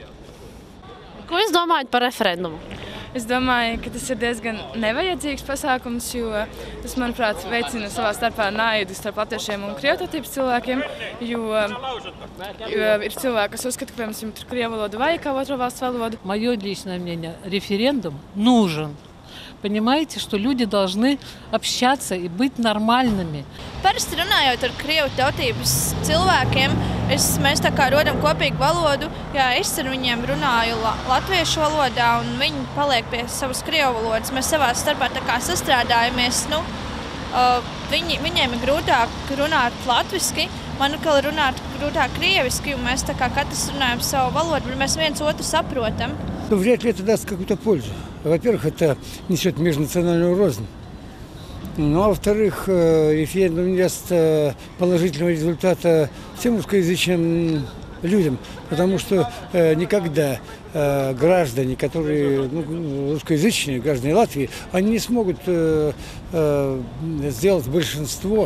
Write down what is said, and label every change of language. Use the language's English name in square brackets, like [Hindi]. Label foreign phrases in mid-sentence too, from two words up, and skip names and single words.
[Latvian] Ko jūs domājat par referendumu? Es domāju, ka tas ir diezgan nevajadzīgs pasākums, jo tas, manuprāt, veicina savā starpā naidu starp latviešiem un krievtautības cilvēkiem, jo ir cilvēki, kas uzskata, ka, piemēram, tur krievu valodu vajag kā otro valstu valodu. [Russian] Мое личное мнение, референдум нужен. Понимаете, что люди должны общаться и быть нормальными. [Latvian] Parasti runājot ar krievu tautības cilvēkiem, mēs tā kā rodam kopīgu valodu. Jā, es ar viņiem runāju latviešu valodā un viņi paliek pie savas krievu valodas. Mēs savā starpā tā kā sastrādājamies. Viņiem ir grūtāk runāt latviski, man atkal runāt grūtāk krieviski, un mēs tā kā katrs runājam savu valodu, bet mēs viens otru saprotam. [Russian] Вряд ли это даст какую-то пользу. Во-первых, это несет межнациональную рознь. Ну, а во-вторых, референдум не даст положительного результата всем русскоязычным людям, потому что никогда граждане, которые русскоязычные, граждане Латвии, они не смогут сделать большинство.